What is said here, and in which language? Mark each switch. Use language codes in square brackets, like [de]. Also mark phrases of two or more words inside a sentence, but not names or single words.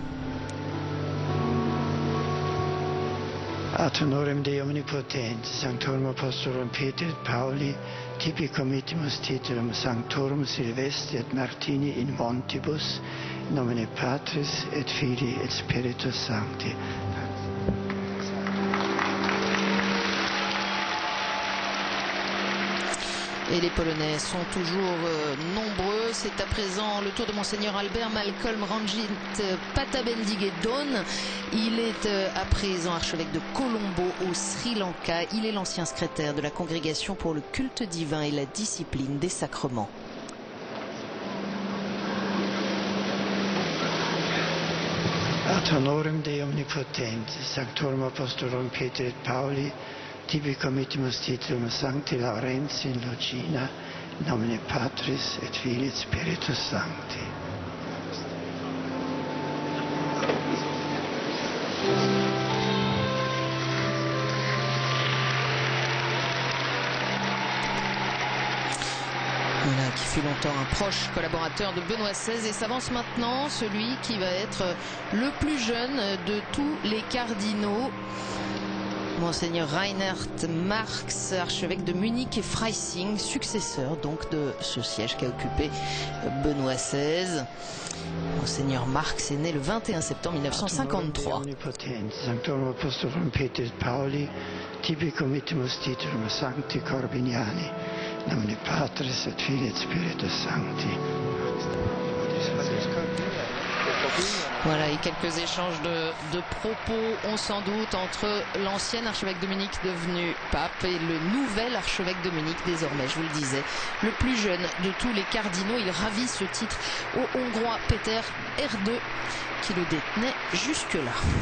[la] Ad honorem Dei Omnipotens, Sanctorum Apostolorum Peter et Pauli, tibi committimus titulum Sanctorum Silvestri et Martini in Montibus, in nomine Patris et Filii et Spiritus Sancti. [fr] Et les Polonais sont toujours nombreux. C'est à présent le tour de Monseigneur Albert Malcolm Ranjit Patabendigue-Don. Il est à présent archevêque de Colombo au Sri Lanka. Il est l'ancien secrétaire de la Congrégation pour le culte divin et la discipline des sacrements. [la] Ad honorem Dei Omnipotens, Sanctorum Apostolorum Peter et Pauli, tibi committimus titulum Sancti Laurentii in Lugina, in nomine Patris et Filii et Spiritus Sancti. [fr] Voilà, qui fut longtemps un proche collaborateur de Benoît XVI et s'avance maintenant celui qui va être le plus jeune de tous les cardinaux. Monseigneur Reinhard Marx, archevêque de Munich et Freising, successeur donc de ce siège qu'a occupé Benoît XVI. Monseigneur Marx est né le 21 septembre 1953. [la] Sanctorum Apostolorum Peter et Pauli, tibi committimus titulum Sancti Corbiniani, in nomine Patris et Filii et Spiritus Sancti. [fr] Voilà, et quelques échanges de propos ont sans doute entre l'ancien archevêque de Munich devenu pape et le nouvel archevêque de Munich désormais, je vous le disais, le plus jeune de tous les cardinaux. Il ravit ce titre au Hongrois Peter Erdő qui le détenait jusque-là.